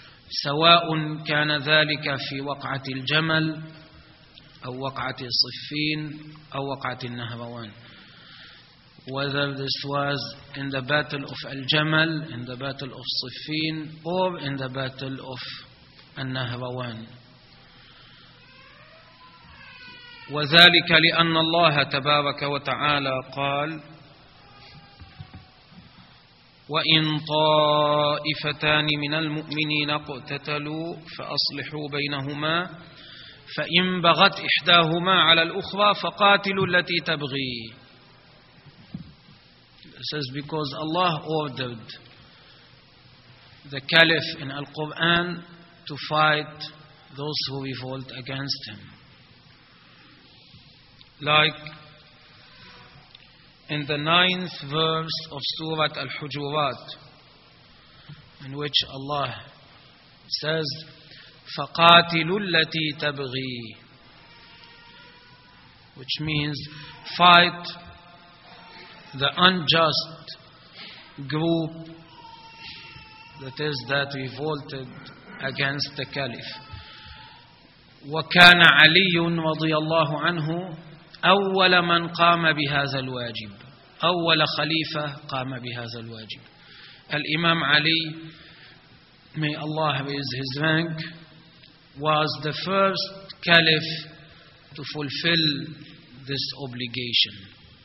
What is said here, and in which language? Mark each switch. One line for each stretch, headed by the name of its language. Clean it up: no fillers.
Arabic: سواء كان ذلك في وقعة الجمل أو وقعة صفين أو وقعة النهروان.
English: Whether this was in the battle of Al-Jamal, in the battle of Siffin, or in the battle of Al-Nahrawan.
Arabic: وذلك لأن الله تبارك وتعالى قال وإن طائفتان من المؤمنين اقتتلوا فأصلحوا بينهما فإن بغت إحداهما على الأخرى فقاتلوا التي تبغي.
English: It says because Allah ordered the caliph in Al-Quran to fight those who revolt against him. Like in the 9th verse of Surah Al-Hujurat, in which Allah says,
Arabic: فَقَاتِلُوا الَّتِي تَبْغِي,
English: which means fight the unjust group that is that revolted against the caliph.
Arabic: وَكَانَ عَلِيٌّ رَضِيَ اللَّهُ عَنْهُ أَوَّلَ مَنْ قَامَ بِهَذَا الْوَاجِبِ, أول خليفة قام بهذا الواجب.
English: الإمام Ali, may Allah raise his rank, was the first caliph to fulfill this obligation.